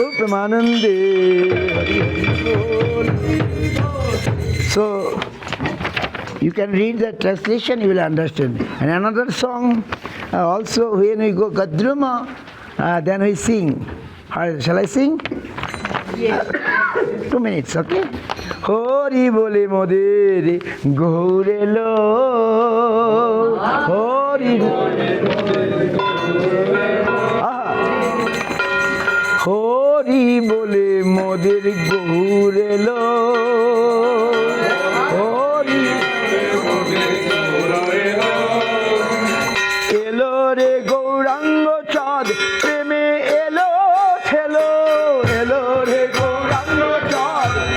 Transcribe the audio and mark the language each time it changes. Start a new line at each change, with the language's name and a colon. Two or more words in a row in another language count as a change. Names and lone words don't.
English: Paramanande. So you can read the translation, you will understand. And another song also, when we go Gadruma, then we sing. Shall I sing? Yes. 2 minutes, okay?
Bangla: হরি বলে মোদের গৌরে লো. Hori হরি বলে মোদের গৌরেলো হরি এলো রে গৌরাঙ্গ চাঁদ প্রেমে এলো ঠেলো এলো রে গৌরাঙ্গ চাঁদ